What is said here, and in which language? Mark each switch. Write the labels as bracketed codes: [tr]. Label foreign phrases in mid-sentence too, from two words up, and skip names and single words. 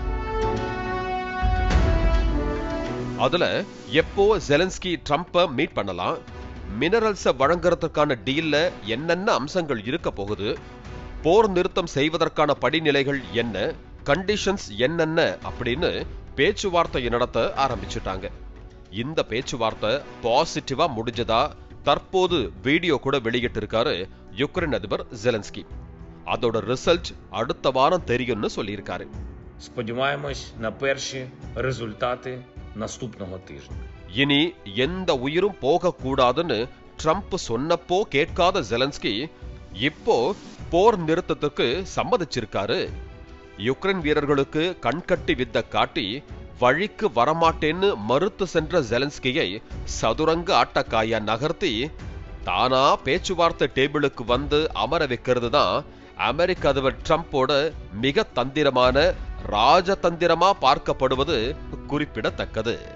[ta] அதுல எப்போ ஜெலன்ஸ்கி ட்ரம்ப மீட் பண்ணலாம், மினரல்ஸ வழங்குறதுக்கான டீல்ல என்னென்ன அம்சங்கள் இருக்க போகுது, போர் நிறுத்தம் செய்வதற்கான படிநிலைகள் என்ன, கண்டிஷன்ஸ் என்னென்ன அப்படின்னு பேச்சுவார்த்தை நடத்த ஆரம்பிச்சுட்டாங்க. இந்த பேச்சுவார்த்தை பாசிட்டிவா முடிஞ்சதா தற்போது வீடியோ கூட வெளியிட்டு இருக்காரு யுக்ரைன் அதிபர் ஜெலன்ஸ்கி. அதோட ரிசல்ட் அடுத்த வாரம் தெரியும்னு சொல்லியிருக்காரு. [uk] Сподіваємось на перші результати наступного тижня. [ta] இனி எந்த உயிரும் போக கூடாதுன்னு ட்ரம்ப் சொன்னப்போ கேட்காத ஜெலன்ஸ்கி இப்போ போர் நிறுத்தத்துக்கு சம்மதிச்சிருக்காரு. யுக்ரைன் வீரர்களுக்கு கண்கட்டி வித்த காட்டி வழிக்கு வரமாட்டேன்னு மறுத்து சென்ற ஜெலன்ஸ்கியை சதுரங்க ஆட்டக்காயா நகர்த்தி தானா பேச்சுவார்த்தை டேபிளுக்கு வந்து அமர வைக்கிறது தான் அமெரிக்க அதிபர் ட்ரம்போட மிக தந்திரமான ராஜதந்திரமா பார்க்கப்படுவது குறிப்பிடத்தக்கது.